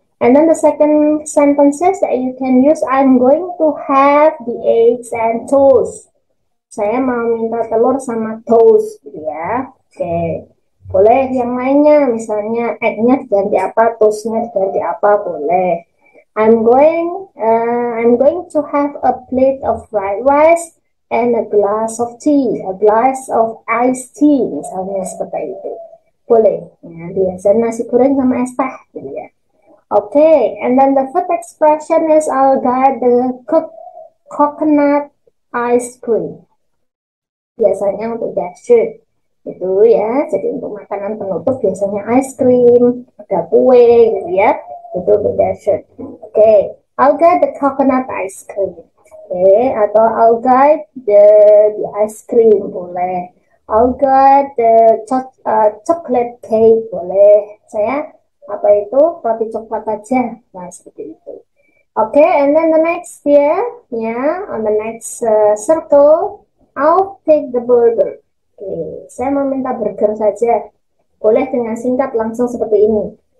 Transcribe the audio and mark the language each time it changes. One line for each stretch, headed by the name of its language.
English: And then the second sentences that you can use, I'm going to have the eggs and toast.
Indonesian: Saya mau minta telur sama toast gitu ya. Oke. Boleh yang lainnya, misalnya egg-nya diganti apa, toast-nya diganti apa, boleh.
English: I'm going to have a plate of fried rice and a glass of tea, a glass of iced tea, misalnya seperti itu. Boleh.
Indonesian: Ya, biasanya nasi goreng sama es teh gitu ya.
English: Okay, and then the fifth expression is I'll get the coconut ice cream.
Indonesian: Biasanya untuk dessert itu ya, jadi untuk makanan penutup biasanya ice cream, ada kue gitu ya, itu untuk dessert.
English: Okay, I'll get the coconut ice cream. Okay, atau I'll get the ice cream boleh. I'll get the chocolate cake boleh.
Indonesian: Saya roti coklat aja. Nah, seperti itu.
English: Okay, and then the next here, on the next circle, I'll take the burger.
Indonesian: Okay, saya mau minta burger saja. Boleh dengan singkat langsung seperti ini.